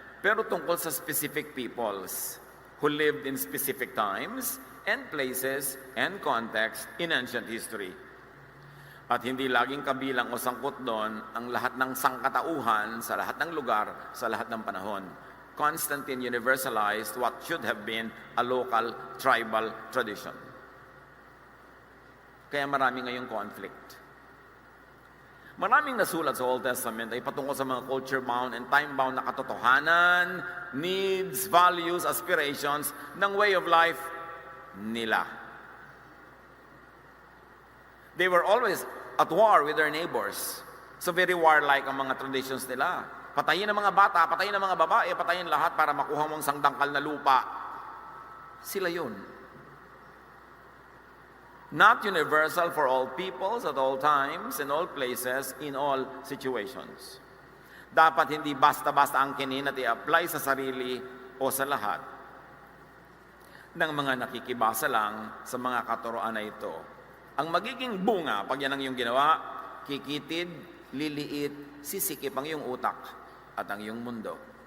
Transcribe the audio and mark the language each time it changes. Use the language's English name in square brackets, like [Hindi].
[Filipino] pero tungkol sa [English] specific peoples who lived in specific times and places and context in ancient history. [Filipino] At hindi laging kabilang o sangkot doon ang lahat ng sangkatauhan sa lahat ng lugar, sa lahat ng panahon. [English] Constantine universalized what should have been a local tribal tradition. [Filipino] Kaya marami ngayong conflict. Maraming nasulat sa Old Testament ay patungkol sa mga [English] culture-bound and time-bound [Filipino] na katotohanan, needs, values, aspirations ng way of life nila. [English] They were always at war with their neighbors. [Filipino] So [English] very warlike [Filipino] ang mga traditions nila. Patayin ang mga bata, patayin ang mga babae, patayin lahat para makuha mong sangdangkal na lupa. Sila yun. [English] Not universal for all peoples at all times, in all places, in all situations. [Filipino] Dapat hindi basta-basta ang kinin at i-apply sa sarili o sa lahat ng mga nakikibasa lang sa mga katuroan na ito. Ang magiging bunga, pag yan ang iyong ginawa, kikitid, liliit, sisikip ang iyong utak at ang iyong mundo.